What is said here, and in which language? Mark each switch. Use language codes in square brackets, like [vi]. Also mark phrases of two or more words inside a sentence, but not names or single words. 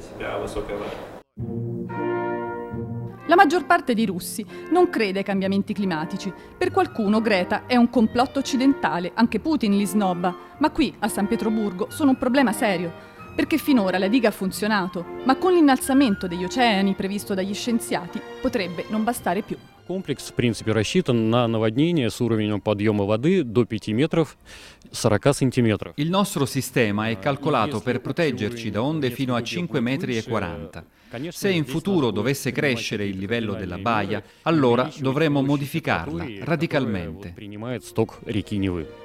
[it] La maggior parte dei russi non crede ai cambiamenti climatici. Per qualcuno Greta è un complotto occidentale, anche Putin li snobba, ma qui a San Pietroburgo sono un problema serio, perché finora la diga ha funzionato, ma con l'innalzamento degli oceani previsto dagli scienziati potrebbe non bastare più. [ru] Комплекс, в принципе, рассчитан на наводнение с уровнем подъема воды до 5 метров 40 сантиметров. [it] Il nostro sistema è calcolato per proteggerci da onde fino a 5,40 metri. Se in futuro dovesse crescere il livello della baia, allora dovremo modificarla radicalmente. [ru] Принимает сток реки Невы.